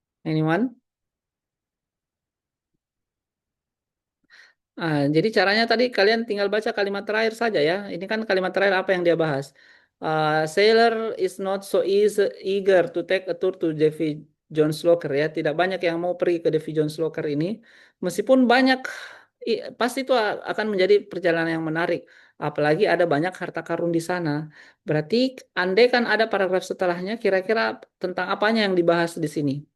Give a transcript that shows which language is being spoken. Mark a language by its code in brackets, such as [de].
[en] Anyone? [id] Jadi caranya tadi kalian tinggal baca kalimat terakhir saja ya. Ini kan kalimat terakhir apa yang dia bahas. [en] Sailor is not so eager to take a tour to Davy Jones Locker ya. [id] Tidak banyak yang mau pergi ke Davy Jones Locker ini. Meskipun banyak, pasti itu akan menjadi perjalanan yang menarik. Apalagi ada banyak harta karun di sana. Berarti andai kan ada paragraf setelahnya, kira-kira tentang apanya yang dibahas di sini.